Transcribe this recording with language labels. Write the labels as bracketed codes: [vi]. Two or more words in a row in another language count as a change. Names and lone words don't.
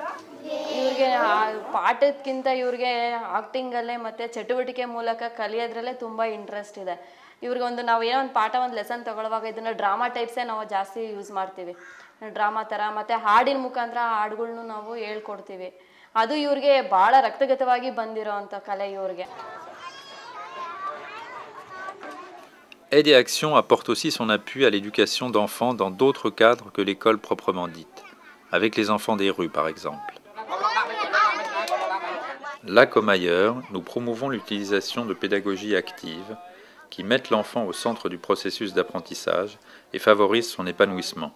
[kn] ಇವ್ರಿಗೆ ಪಾಠಕ್ಕಿಂತ ಇವ್ರಿಗೆ ಆಕ್ಟಿಂಗಲ್ಲೇ ಮತ್ತು ಚಟುವಟಿಕೆ ಮೂಲಕ ಕಲಿಯೋದ್ರಲ್ಲೇ ತುಂಬ ಇಂಟ್ರೆಸ್ಟ್ ಇದೆ. ಇವ್ರಿಗೆ ನಾವು ಏನೋ ಒಂದು ಪಾಠ ಒಂದು ಲೆಸನ್ ತಗೊಳ್ಳುವಾಗ ಇದನ್ನು [en] drama types [kn] ನಾವು ಜಾಸ್ತಿ ಯೂಸ್ ಮಾಡ್ತೀವಿ, ಡ್ರಾಮಾ ಥರ. ಮತ್ತು ಹಾಡಿನ ಮುಖಾಂತರ ಹಾಡುಗಳ್ನು ನಾವು ಹೇಳ್ಕೊಡ್ತೀವಿ. ಅದು ಇವ್ರಿಗೆ ಭಾಳ ರಕ್ತಗತವಾಗಿ ಬಂದಿರೋ ಅಂಥ ಕಲೆ ಇವ್ರಿಗೆ. [fr] Aide et Action apporte aussi son appui à l'éducation d'enfants dans d'autres cadres que l'école proprement dite, avec les enfants des rues par exemple. Là comme ailleurs, nous promouvons l'utilisation de pédagogies actives qui mettent l'enfant au centre du processus d'apprentissage et favorisent son épanouissement.